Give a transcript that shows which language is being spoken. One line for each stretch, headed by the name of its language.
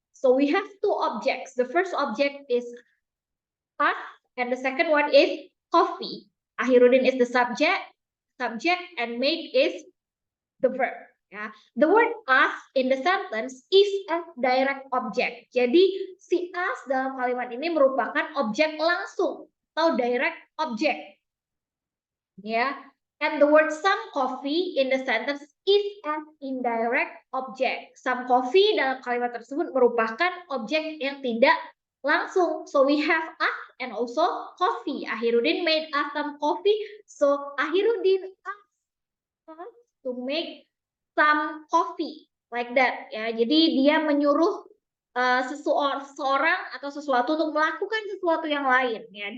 English: So we have two objects. The first object is us, and the second one is coffee. Ahirudin is the subject, and made is the verb. Ya. The word us in the sentence is a direct object.
Indonesian: Jadi si us dalam kalimat ini merupakan objek langsung atau direct object. Ya.
English: And the word some coffee in the sentence is an indirect object.
Indonesian: Some coffee dalam kalimat tersebut merupakan objek yang tidak langsung.
English: So we have us and also coffee. Ahirudin made us some coffee. So Ahirudin asked us to make some coffee like that, ya.
Indonesian: Jadi dia menyuruh seseorang atau sesuatu untuk melakukan sesuatu yang lain, ya.